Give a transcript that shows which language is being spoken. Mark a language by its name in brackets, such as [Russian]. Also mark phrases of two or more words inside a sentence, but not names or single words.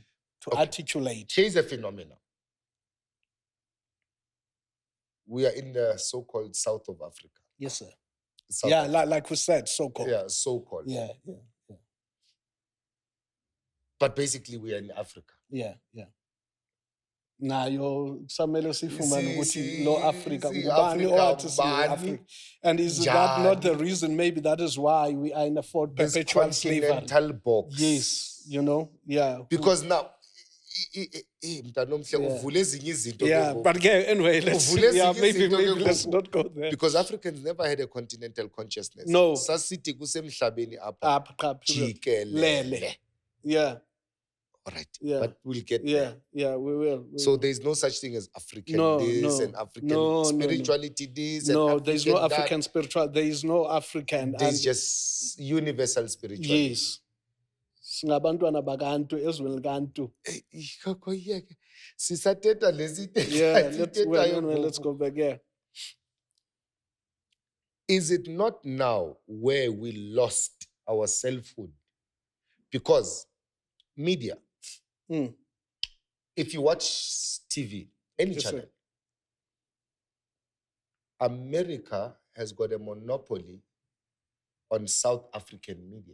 [English] to articulate? Here's a phenomenon. We are in the so-called south of Africa. Yes, sir. South yeah, Africa. like we said, so-called. Yeah, so-called. Yeah. But basically, we are in Africa. Yeah. [Xhosa] Nayo samele sifumane ukuthi lo Africa ngubani owathi siyo Africa, [English] and is that not the reason? Maybe that is why we are in a perpetual slavery. Continental box. Yes, yeah. Because now, yeah, but anyway, maybe let's not go there. Because Africans never had a continental consciousness. No. [Xhosa] Sasithi kusemhlabeni apha jikelele. [English] Yeah. All right. Yeah. But we'll get there. Yeah, we will. So there's no such thing as African and African spirituality this. No, there's no African spirituality. There is no African. There's just universal spirituality. Yes. [Xhosa] Singabantwana bakantu ezweni likaNtu. [English] Let's go back here. Is it not now where we lost our selfhood? Because media, if you watch TV, any channel, America has got a monopoly on South African media.